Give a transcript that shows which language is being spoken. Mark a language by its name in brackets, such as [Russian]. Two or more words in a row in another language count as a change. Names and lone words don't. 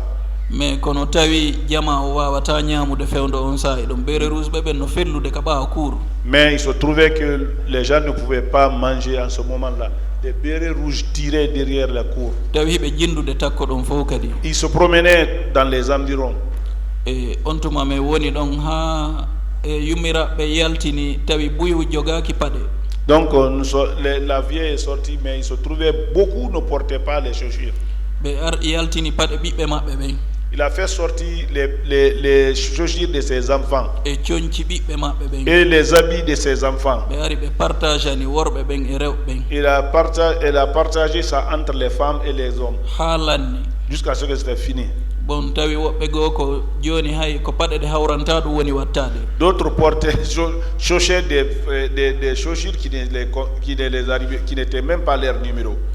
[French] Mais il se trouvait que les gens ne pouvaient pas manger en ce moment-là. Les bérets rouges tiraient derrière la cour. Ils se promenaient dans les environs. [Fula] on tuma me woni ɗon ha yummiraɓe yaltini tawi buyu jogaki paɗe. [French] Donc la vieille est sortie, mais il se trouvait beaucoup ne portaient pas les chaussures. [Fula] Yaltini paɗe ɓiɓɓe maɓɓe ɓen. [French] Il a fait sortir les chaussures de ses enfants et les habits de ses enfants. Il a partagé ça entre les femmes et les hommes jusqu'à ce que c'était fini. D'autres portaient des chaussures qui n'étaient même pas leur numéro.